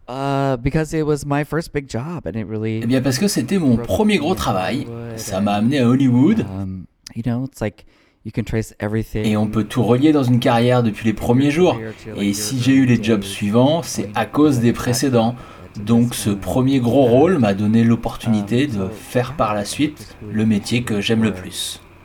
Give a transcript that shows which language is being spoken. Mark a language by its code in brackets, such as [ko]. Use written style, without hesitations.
[en] Because it was my first big job and it really. [fr] Eh bien parce que c'était mon premier gros travail. Ça m'a amené à Hollywood. [en] You know, it's like you can trace everything. [fr] Et on peut tout relier dans une carrière depuis les premiers jours. Et si j'ai eu les jobs suivants, c'est à cause des précédents. Donc ce premier gros rôle m'a donné l'opportunité de faire par la suite le métier que j'aime le plus.